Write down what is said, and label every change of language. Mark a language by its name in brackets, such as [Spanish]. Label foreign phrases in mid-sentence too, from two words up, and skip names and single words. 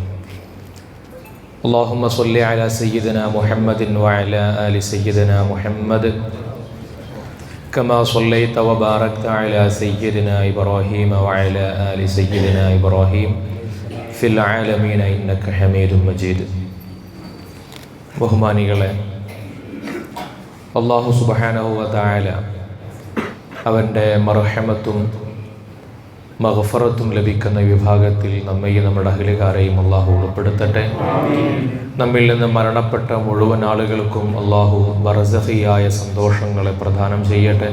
[Arabic] اللهم صل على سيدنا محمد وعلى آل سيدنا محمد كما صليت وباركت على سيدنا إبراهيم وعلى آل سيدنا إبراهيم في العالمين إنك حميد مجيد. [Malayalam] ബഹുമാനികളെ, [Arabic] الله سبحانه وتعالى [Malayalam] അവൻ്റെ മർഹമത്തും മഗ്ഫറത്തും ലഭിക്കുന്ന വിഭാഗത്തിൽ നമ്മയും നമ്മുടെ അഹ്ലുകാരെയും അല്ലാഹു ഉൾപ്പെടുത്തട്ടെ. നമ്മിൽ നിന്ന് മരണപ്പെട്ട മുഴുവൻ ആളുകൾക്കും അല്ലാഹു ബർസഖിയായ സന്തോഷങ്ങളെ പ്രദാനം ചെയ്യട്ടെ.